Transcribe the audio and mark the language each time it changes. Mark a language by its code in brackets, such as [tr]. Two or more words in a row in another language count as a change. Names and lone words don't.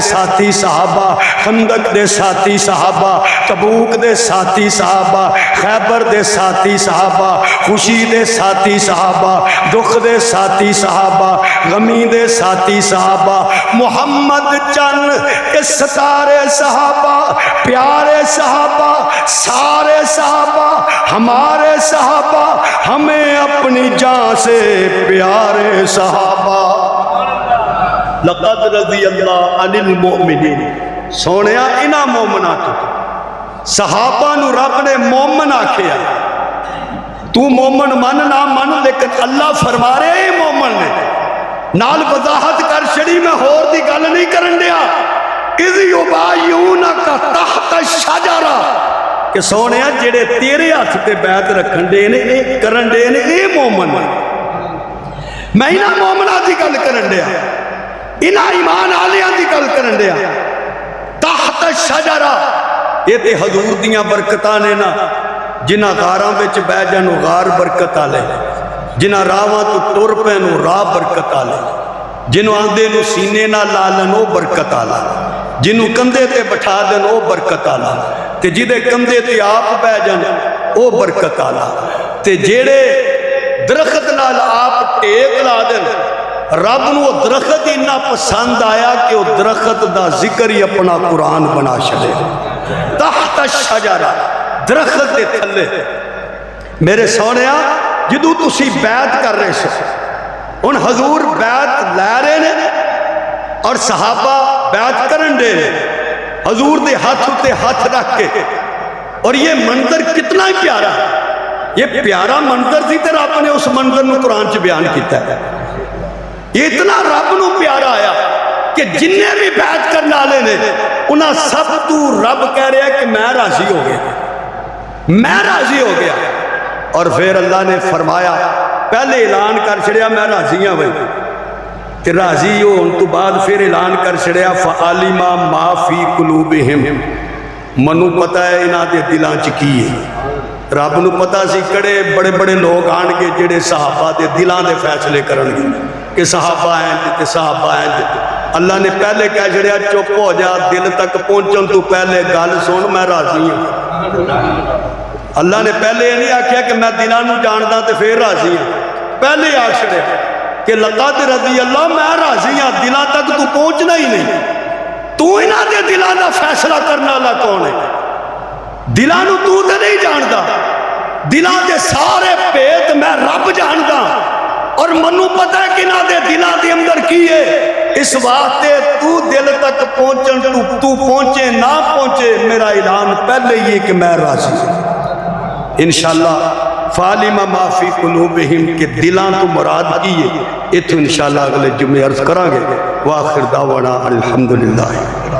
[pa] ساتھی صحابہ، خندق دے ساتھی صحابہ، تبوک دے ساتھی صحابہ، خیبر دے ساتھی صحابہ، خوشی دے ساتھی صحابہ، دکھ دے ساتھی صحابہ، غمی دے ساتھی صحابہ، محمد چند کے ستارے صحابہ، پیارے صحابہ، سارے صحابہ، ہمارے صحابہ، ہمیں اپنی جان سے پیارے صحابہ۔ [ar] لقد رضی اللہ عن المؤمنین، [pa] سونیا انہاں مومناں تو صحابہ نو رب نے مومن آکھیا۔ تو مومن من نہ من لیکن اللہ فرما رہے ہیں مومن نے، نال وضاحت کر چھڑی، میں ہور دی گل نہیں کرن دیا۔ [ar] اذ یبایعونک تحت الشجرہ، [pa] کہ سونے جڑے تیرے ہاتھ تے بیعت رکھن دے نے، اے کرن دے نے، اے مومن۔ میں انہاں مومناں دی گل کرن دیا، انہاں ایمان آلیاں دی گل کرن دیا۔ [ar] تحت الشجرہ، [pa] یہ تے حضور دیاں برکتاں نے نا، جنہاں غاراں وچ بہ جان غار برکت آلے، جنہ راواں تو ٹر پین وہ راہ برکت آلے جنہوں آندے نو سینے نہ لالن وہ برکت آلا جنہوں کندھے تے بٹھا دن وہ برکت آلا تے جدے کندھے تے آپ بہ جن وہ برکت آلا تے جیڑے درخت نال آپ ٹیک لا دن رب نو وہ درخت اتنا پسند آیا کہ وہ درخت دا ذکر ہی اپنا قرآن بنا چھڑے [ar] تحت الشجرہ [pa] درخت دے تھلے میرے سونیا جدو تسی بیعت کر رہے سو ان حضور بیعت لے رہے نے اور صحابہ بیعت کرن دے نے حضور دے ہاتھ تے ہاتھ رکھ کے اور یہ منظر کتنا پیارا یہ پیارا منظر تھی تیرا آپ نے اس منظر میں قرآن چ بیان کیتا ہے یہ اتنا رب نو پیارا آیا کہ جنہیں بھی بیعت کرنے والے نے انہاں سب تو رب کہہ رہا ہے کہ میں راضی ہو گیا میں راضی ہو گیا اور پھر اللہ نے فرمایا پہلے اعلان کر چھڑیا میں راضی ہوں بھائی کہ راضی ہو ان تو بعد پھر اعلان کر چھڑیا [ar] فعالم ما فی قلوبہم [pa] منو پتہ ہے انہاں دے دلاں چ کی ہے رب نو پتہ سی کڑے بڑے بڑے لوگ آن گے جڑے صحابہ دے دلاں دے فیصلے کرن گے کہ صحابہ ہیں تے صحابہ ہیں اللہ نے پہلے کہہ چھڑیا چپ ہو جا دل تک پہنچن تو پہلے گل سن میں راضی ہوں اللہ نے پہلے یہ نہیں آکھیا کہ میں دلاں نو جاندا تے پھر راضی ہوں پہلے آ چھڑیا کہ [ar] لقد رضی اللہ [pa] میں راضی ہوں دلاں تک تو پہنچنا ہی نہیں تو انہاں دے دلاں دا فیصلہ کرنا والا کون ہے دلاں نو تو تے نہیں جاندا دلاں دے سارے بھید میں رب جاندا اور منو پتہ ہے کہ انہاں دے دلاں دے اندر کی ہے اس واسطے تو دل تک پہنچن تو پہنچے نہ پہنچے میرا اعلان پہلے یہ کہ میں راضی ہوں انشاءاللہ [ar] فعالم ما فی قلوبہم [pa] کے دلان تو مراد کی ہے یہ تو انشاءاللہ اگلے جمعے عرض کریں گے [ar] وآخر دعوانا الحمدللہ